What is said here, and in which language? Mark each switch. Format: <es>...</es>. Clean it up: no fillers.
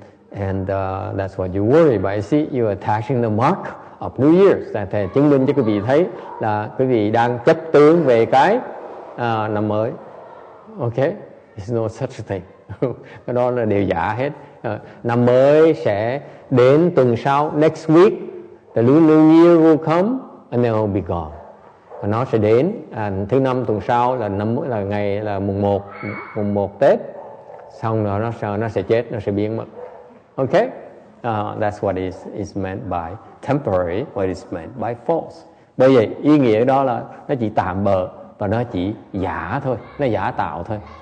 <en>And that's what you worry about. I see you attaching the mark of New Year's.</en> <vi>Thầy chứng minh cho quý vị thấy là quý vị đang chấp tướng về cái năm mới.</vi> <en>Okay, there's no such thing.</en> <vi>Cái đó là đều giả hết. Năm mới sẽ đến tuần sau,</vi> <en>next week, the New Year will come and then it will be gone.</en> <vi>Và nó sẽ đến thứ năm tuần sau là ngày là mùng 1 Tết, xong rồi nó sẽ chết, nó sẽ biến mất.</vi> <en>Okay, that's what is meant by temporary, what is meant by false.</en> <vi>Bởi vậy ý nghĩa đó là nó chỉ tạm bợ và nó chỉ giả thôi, nó giả tạo thôi.</vi>